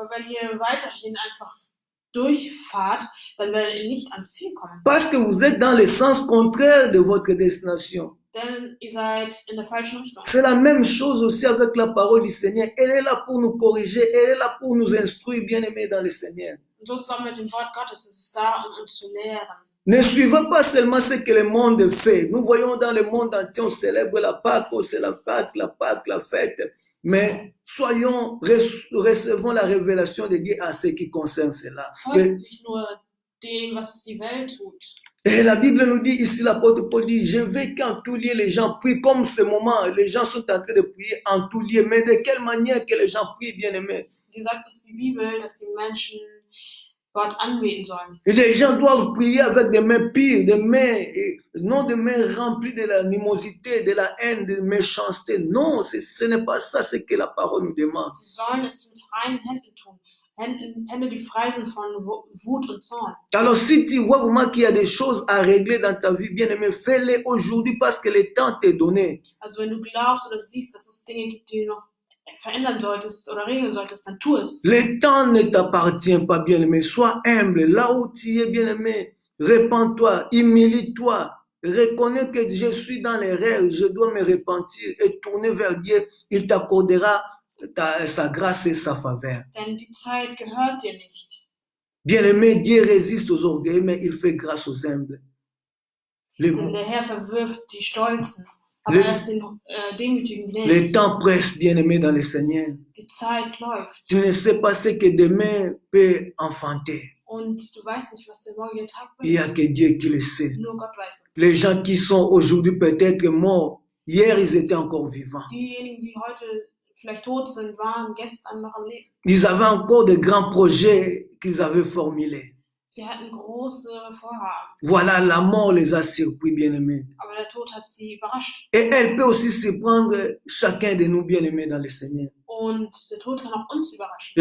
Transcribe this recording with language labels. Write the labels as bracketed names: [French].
[German] Aber wenn ihr weiterhin einfach durchfahrt, dann werdet ihr nicht ans Ziel kommen. [French] Parce que vous êtes dans le sens contraire de votre destination. [German] Denn ihr seid in der falschen Richtung. [French] C'est la même chose aussi avec la parole du Seigneur. Elle est là pour nous corriger, elle est là pour nous instruire, bien-aimés dans le Seigneur. [German] Und so zusammen mit dem Wort Gottes ist es da, um uns zu lehren. [French] Ne suivez pas seulement ce que le monde fait. Nous voyons dans le monde entier, on célèbre la Pâque, on célèbre la Pâque, la fête. Mais recevons la révélation de Dieu à ce qui concerne cela. [German] Folgt nicht nur dem, was die Welt tut. [French] Et la Bible nous dit ici, l'apôtre Paul dit, je veux qu'en tout lieu les gens prient, comme ce moment, les gens sont en train de prier en tout lieu. Mais de quelle manière que les gens prient, bien aimés? [German] Wie gesagt ist die Bibel, dass die Menschen Gott anbeten sollen. [French] Et les gens doivent prier avec des mains pures, des mains, non des mains remplies de l'animosité, de la haine, de méchanceté. Non, ce n'est pas ça ce que la parole nous demande. [German] Sie sollen es mit reinen Händen tun. Hände, die frei sind von Wut und Zorn. [French] Alors si tu vois vraiment qu'il y a des choses à régler dans ta vie, bien aimé, fais-les aujourd'hui parce que le temps t'est donné. [German] Also wenn du glaubst oder siehst, dass es Dinge gibt, die du noch verändern solltest oder regeln solltest, dann tu es. [French] Le temps ne t'appartient pas, bien aimé. Sois humble. Là où tu es, bien aimé, répands-toi, humilie-toi. Reconnais que je suis dans l'erreur, je dois me repentir et tourner vers Dieu. Il t'accordera sa grâce et sa faveur. [German] Denn die Zeit gehört dir nicht. [French] Bien aimé, Dieu résiste aux orgueilleux, mais il fait grâce aux humbles. [German] Denn der Herr verwirft die Stolzen, aber er ist den Demütigen gnädig. [French] Le temps presse, bien aimé, dans le Seigneur. [German] Die Zeit läuft. [French] Tu ne sais pas ce que demain peut enfanter. [German] Und du weißt nicht, was der morgige Tag [French] Il n'y a [German] bringt. [French] que Dieu qui le sait. [German] Nur Gott weiß es. [French] Les gens qui sont aujourd'hui peut-être morts, hier ils étaient encore vivants. [German] Diejenigen, die heute vielleicht tot sind, waren gestern noch am Leben. [French] Ils avaient encore de grands projets qu'ils avaient formulés. [German] Sie hatten große Vorhaben, [French] Voilà, la mort les a surpris, bien-aimés. [German] aber der Tod hat sie überrascht. [French] Et elle peut aussi surprendre chacun de nous, bien-aimés, dans le Seigneur. [German] Und der Tod kann auch uns überraschen.